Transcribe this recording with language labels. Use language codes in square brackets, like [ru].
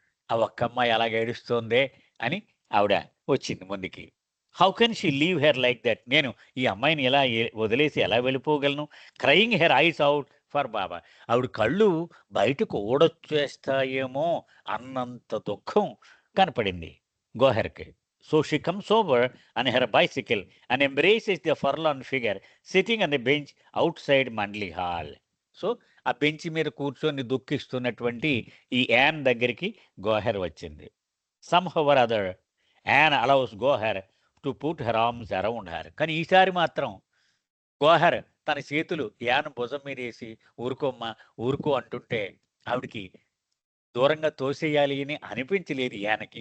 [te] ఆ ఒక్క అమ్మాయి అలాగ ఏడుస్తోందే అని ఆవిడ వచ్చింది ముందుకి. [en] How can she leave her like that? [te] నేను ఈ అమ్మాయిని ఇలా వదిలేసి ఎలా వెళ్ళిపోగలను? [en] Crying her eyes out for Baba. [te] ఆవిడ కళ్ళు బయటకు ఊడొచ్చేస్తాయేమో అన్నంత దుఃఖం కనపడింది గోహెర్‌కి. [en] So she comes over on her bicycle and embraces the forlorn figure sitting on the bench outside Mandli hall. [te] So ఆ బెంచ్ మీద కూర్చొని దుఃఖిస్తున్నటువంటి ఈ యాన్ దగ్గరికి గోహెర్ వచ్చింది. [en] Somehow or other Yan allows Gohar to put her arms around her. [te] కానీ ఈసారి మాత్రం గోహెర్ తన చేతులు యాన్ భుజం మీదేసి ఊరుకోమ్మా, ఊరుకో అంటుంటే ఆవిడకి దూరంగా తోసేయాలి అని అనిపించలేదు యానకి.